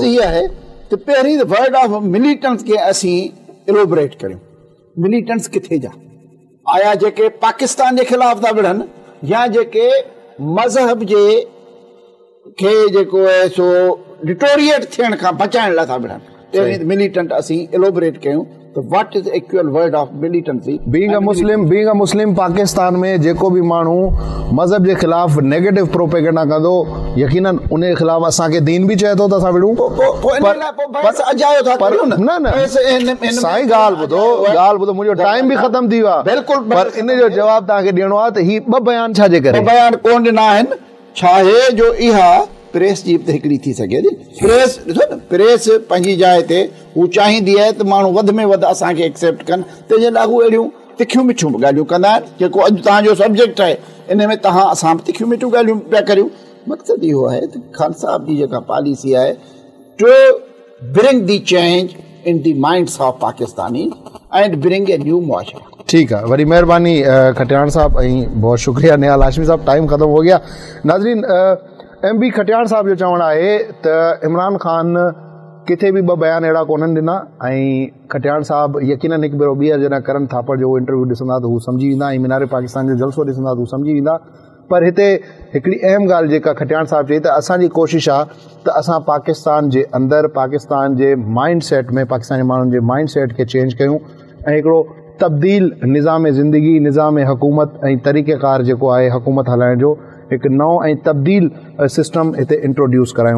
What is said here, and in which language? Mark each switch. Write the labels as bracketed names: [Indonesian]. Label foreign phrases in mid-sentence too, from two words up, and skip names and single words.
[Sindhi] इहा आहे त पहिरीं त [English] word of militants [Sindhi] खे असीं इलोबरेट करियूं। मिलिटेंट्स किथे जा आया जेके पाकिस्तान जे ख़िलाफ़ था विढ़नि या जेके मज़हब जे खे जेको आहे सो डिटोरिएट थियण खां बचाइण लाइ था विढ़नि? ते मिलिटेंट असीं एलोबरेट कयूं त [English] what is actual word of militancy being a Muslim [Sindhi] पाकिस्तान में जेको भी माण्हू मज़हब जे ख़िलाफ़ नेगेटिव प्रोपेगेंडा कंदो यकीनन उन जे ख़िलाफ़ असांखे दीन बि चए थो त असां विड़ूं न साईं ॻाल्हि ॿुधो मुंहिंजो टाइम बि ख़तम थी वियो आहे बिल्कुल पर इन जो जवाब तव्हांखे ॾियणो आहे त ही ॿ बयान छाजे करे बयान कोन ॾिना आहिनि छा आहे जो इहा प्रेस जी बि हिकिड़ी थी सघे थी प्रेस ॾिसो न प्रेस पंहिंजी जाइ ते हू चाहींदी आहे त माण्हू वधि में वधि असांखे एक्सेप्ट कनि तंहिंजे लाइ हू अहिड़ियूं तिखियूं मिठियूं ॻाल्हियूं कंदा आहिनि जेको अॼु तव्हांजो सब्जेक्ट आहे इन में तव्हां असां बि तिखियूं मिठियूं ॻाल्हियूं पिया करियूं मक़सदु इहो आहे त ख़ान साहब जी जेका पॉलिसी आहे [English] to bring the change in the minds of Pakistani and bring a new [Sindhi] मुआशरा। [Urdu] ٹھیک ہے, [Sindhi] वरी मेहरबानी खटियाण साहब ऐं बहुत शुक्रिया निहाल हाशमी साहब, [Urdu] ٹائم ختم ہو گیا. [Sindhi] नाज़रीन, MB खटियाण साहब जो चवणु आहे त इमरान ख़ान किथे बि ॿ बयान अहिड़ा कोन्हनि ॾिना ऐं खटियाण साहब यकीनन हिकु भेरो ॿीहर जॾहिं करण थापड़ जो इंटरव्यू ॾिसंदा त हू सम्झी वेंदा ऐं मीनारे पाकिस्तान जो जलसो ॾिसंदा त हू सम्झी वेंदा। पर हिते हिकिड़ी अहम ॻाल्हि जेका खटियाण साहब चई त असांजी कोशिशि आहे त असां पाकिस्तान जे अंदरि पाकिस्तान जे [English] mind set [Sindhi] में पाकिस्तानी माण्हुनि जे [English] mind set [Sindhi] खे चेंज कयूं ऐं हिकिड़ो तब्दील निज़ाम ज़िंदगी निज़ाम हुकूमत ऐं तरीक़ेकार जेको आहे हुकूमत हलाइण जो हिकु नओं ऐं तब्दील सिस्टम हिते इंट्रोड्यूस करायूं।